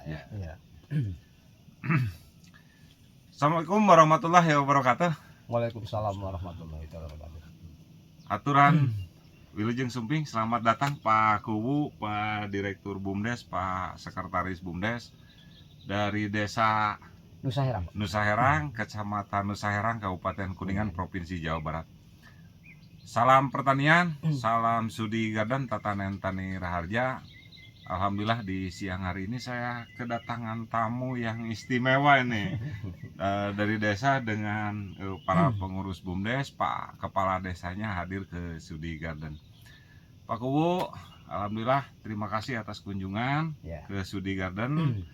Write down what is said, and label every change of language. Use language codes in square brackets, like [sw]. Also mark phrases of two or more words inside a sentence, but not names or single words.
[id] Ya. Iya. [ar] السلام عليكم ورحمة الله وبركاته. وعليكم السلام ورحمة الله وبركاته. [id] Aturan [su] Wilujeng Sumping, [id] selamat datang Pak Kuwu, Pak Direktur BUMDes, Pak Sekretaris BUMDes dari Desa Nusa Herang. Nusa Herang, Kecamatan Nusa Herang, Kabupaten Kuningan, Provinsi Jawa Barat. Salam pertanian, salam Sudi Garden, Tatanen Tani Raharja. Alhamdulillah di siang hari ini saya kedatangan tamu yang istimewa ini dari desa dengan para pengurus BUMDes. Pak Kepala Desanya hadir ke Sudi Garden. Pak Kuwu, alhamdulillah terima kasih atas kunjungan ke Sudi Garden.